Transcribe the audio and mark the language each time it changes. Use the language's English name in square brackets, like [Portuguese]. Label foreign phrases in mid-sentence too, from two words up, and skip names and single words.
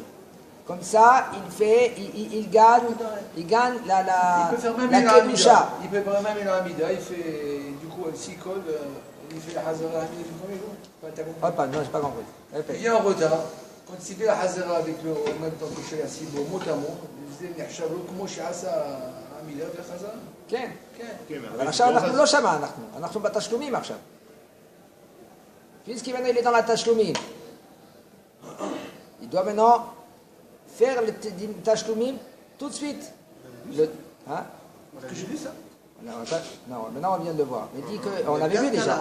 [French] Comme ça, il gagne la Kedusha. Il peut faire même la Amida, il fait, du coup, s'il colle, il fait la [Hebrew] Hazara Amida [French] du premier jour. Non, j'ai pas compris. Il vient en retard. Quand il fait la Hazara avec en même temps que chez la Sibo, mot à mot, il dit, comment je fais ça Amida de Hazara? [Hebrew] כן. אבל עכשיו אנחנו לא שמה, אנחנו בתשלומים עכשיו. [French] Puisqu'il est dans la tashloumim, il doit maintenant faire le tashloumim tout de suite. Est-ce que j'ai vu ça? Non, maintenant on vient de le voir. Mais dit que, on l'avait vu déjà.